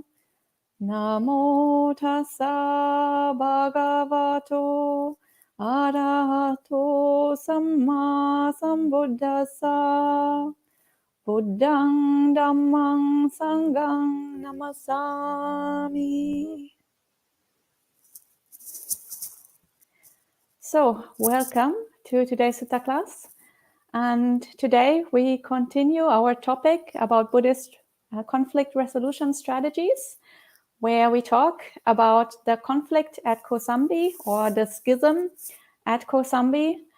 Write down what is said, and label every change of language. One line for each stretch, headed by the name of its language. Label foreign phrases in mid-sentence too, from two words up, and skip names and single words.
Pali: Namo Tassa Bhagavato Arahato Samma Sambuddhassa. Buddhang Dhammang Sanghang Namasami.
English: So, welcome to today's Sutta class. And today we continue our topic about Buddhist conflict resolution strategies, where we talk about the conflict at Kosambi or the schism at Kosambi.